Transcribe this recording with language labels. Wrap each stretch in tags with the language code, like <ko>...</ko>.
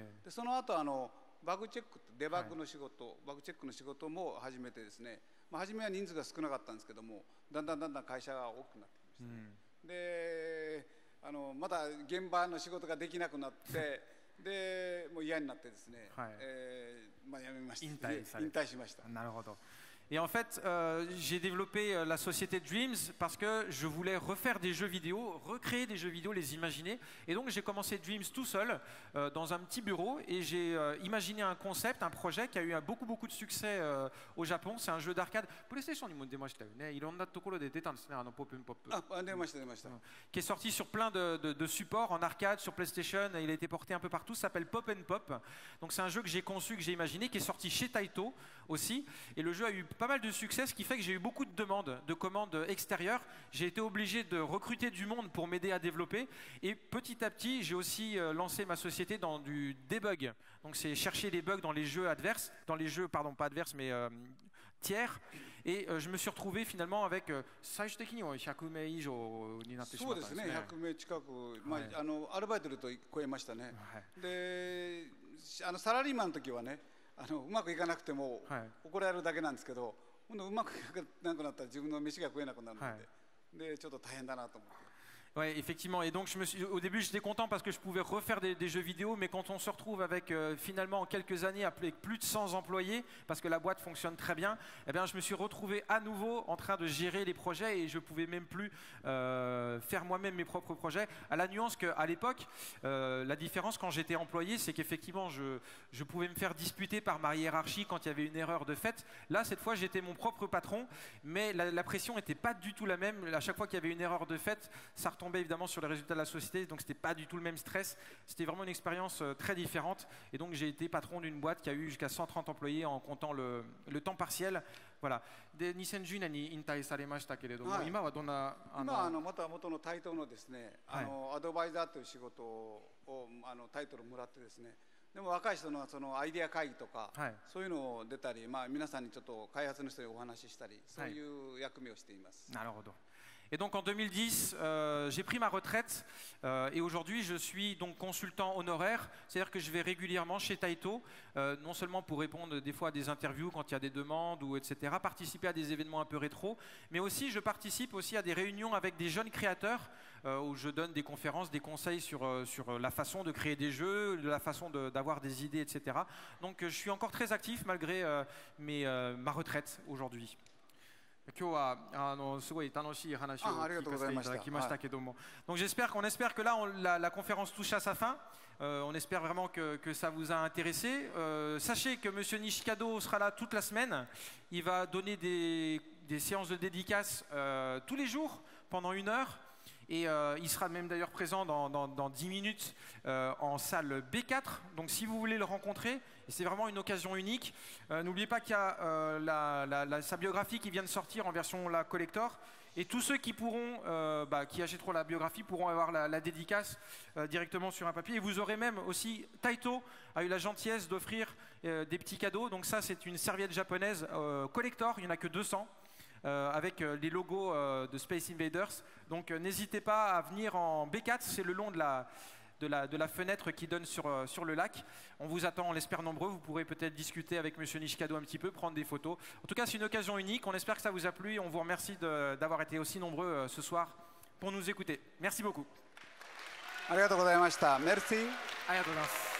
<ja>で、その後バグチェック、デバッグの仕事、バグチェックの仕事も始めてですね、初めは人数が少なかったんですけども、だんだん会社が大きくなってきました。で、まだ現場の仕事ができなくなって、で、もう嫌になってですね、辞めました。引退しました。なるほど。</ja> <fr>Et en fait, j'ai développé la société Dreams parce que je voulais refaire des jeux vidéo, recréer des jeux vidéo, les imaginer. Et donc j'ai commencé Dreams tout seul dans un petit bureau et j'ai imaginé un concept, un projet qui a eu beaucoup de succès au Japon. C'est un jeu d'arcade.</fr> <ja>PlayStation にも出ましたよね。いろんなところで出たんですね、Pop and Pop. 出ました。</ja> <fr>Qui est sorti sur plein de supports en arcade, sur PlayStation. Il a été porté un peu partout. Ça s'appelle Pop and Pop. Donc c'est un jeu que j'ai conçu, que j'ai imaginé, qui est sorti chez Taito aussi. Et le jeu a eu pas mal de succès, ce qui fait que j'ai eu beaucoup de demandes, de commandes extérieures. J'ai été obligé de recruter du monde pour m'aider à développer. Et petit à petit, j'ai aussi lancé ma société dans du debug. Donc c'est chercher les bugs dans les jeux adverses, dans les jeux, pardon, pas adverses, mais tiers. Et je me suis retrouvé finalement avec</fr> <ja>最終的には100名以上になってしまったんですね。そうですね、100名近く、アルバイトでと超えましたね。で、サラリーマンの時はね、うまくいかなくても怒られるだけなんですけど、うまくいかなくなったら自分の飯が食えなくなるので、ちょっと大変だなと思って。</ja> <fr>Ouais, effectivement. Et donc, au début, j'étais content parce que je pouvais refaire des jeux vidéo, mais quand on se retrouve avec finalement en quelques années avec plus de 100 employés, parce que la boîte fonctionne très bien, eh bien, je me suis retrouvé à nouveau en train de gérer les projets et je pouvais même plus faire moi-même mes propres projets. À la nuance qu'à l'époque, la différence quand j'étais employé, c'est qu'effectivement, je pouvais me faire disputer par ma hiérarchie quand il y avait une erreur de fait. Là, cette fois, j'étais mon propre patron, mais la pression n'était pas du tout la même. À chaque fois qu'il y avait une erreur de fait, ça tombait évidemment sur les résultats de la société, donc c'était pas du tout le même stress. C'était vraiment une expérience très différente. Et donc j'ai été patron d'une boîte qui a eu jusqu'à 130 employés en comptant le temps partiel. Voilà.</fr> <ja>De 2010年に引退されましたけれども、今はどんな今はまた元のタイトのですね、アドバイザーという仕事をタイトルもらってですね。でも若い人のそのアイデア会議とか、そういうのを出たり、皆さんにちょっと開発の人にお話ししたり、そういう役目をしています。なるほど。</ja> <fr>Et donc en 2010, j'ai pris ma retraite et aujourd'hui je suis donc consultant honoraire, c'est-à-dire que je vais régulièrement chez Taito, non seulement pour répondre des fois à des interviews quand il y a des demandes ou etc., participer à des événements un peu rétro, mais aussi je participe aussi à des réunions avec des jeunes créateurs où je donne des conférences, des conseils sur la façon de créer des jeux, la façon d'avoir des idées, etc. Donc je suis encore très actif malgré ma retraite aujourd'hui.</fr> <ja>今日はすごい楽しい話を聞かせていただきましたけども、</ja> <fr>donc on espère que là la conférence touche à sa fin. On espère vraiment que ça vous a intéressé. Sachez que Monsieur Nishikado sera là toute la semaine. Il va donner des séances de dédicaces tous les jours pendant 1 heure. Et il sera même d'ailleurs présent dans 10 minutes en salle B4. Donc si vous voulez le rencontrer, c'est vraiment une occasion unique. N'oubliez pas qu'il y a sa biographie qui vient de sortir en version la collector. Et tous ceux qui pourront, qui achèteront la biographie pourront avoir la dédicace directement sur un papier. Et vous aurez même aussi, Taito a eu la gentillesse d'offrir des petits cadeaux. Donc ça, c'est une serviette japonaise collector, il n'y en a que 200. Avec les logos de Space Invaders. Donc n'hésitez pas à venir en B4, c'est le long de la fenêtre qui donne sur le lac. On vous attend, on l'espère nombreux. Vous pourrez peut-être discuter avec Monsieur Nishikado un petit peu, prendre des photos. En tout cas, c'est une occasion unique. On espère que ça vous a plu et on vous remercie d'avoir été aussi nombreux ce soir pour nous écouter. Merci beaucoup.</fr> <ja>ありがとうございました。</ja> <fr>Merci。</fr> <ja>ありがとうございます。</ja>